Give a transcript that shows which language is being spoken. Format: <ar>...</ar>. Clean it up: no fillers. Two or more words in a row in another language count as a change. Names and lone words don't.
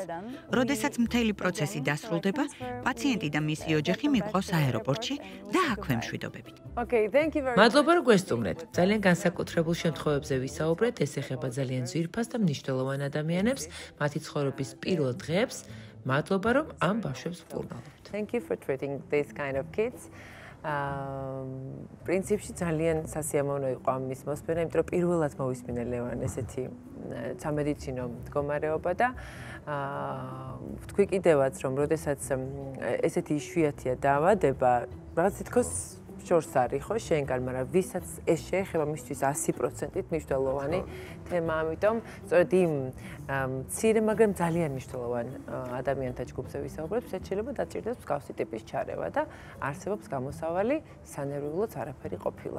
<ka>როდესაც მთელი პროცესი დასრულდება, პაციენტი და მისი ოჯახი მიჰყვავს აეროპორტში და აქვე მშვიდობებით. მადლობა, რომ გვესტუმრეთ. ძალიან განსაკუთრებულ შემთხვევებზე ვისაუბრეთ, ეს ეხება ძალიან ძვირფას და მნიშვნელოვან ადამიანებს, მათი ცხოვრების პირველ დღეებს. მადლობა, რომ ამ ბავშვებს ვკურნალობთ.</ka> <en>Thank you for treating these kind of kids.</en> <ka>პრინციპში ძალიან სასიამოვნო იყო ამის მოსმენა, იმიტომ რომ პირველად მოვისმინე ლევან ესეთი სამედიცინო მდგომარეობა და ვთქვი კიდევაც, რომ როდესაც ესეთი იშვიათია დაავადება, რაღაც თითქოს შორს არის ხო შენგან, მაგრამ ვისაც ეს შეეხება მისთვის 100%-ით მნიშვნელოვანი თემა, ამიტომ სწორედ იმ მცირე, მაგრამ ძალიან მნიშვნელოვან ადამიანთა ჯგუფზე ვისაუბრებთ, ვისაც შეიძლება დაჭირდეს მსგავსი ტიპის ჩარევა და არსებობს გამოსავალი, სანერვიულოც არაფერი ყოფილა.</ka>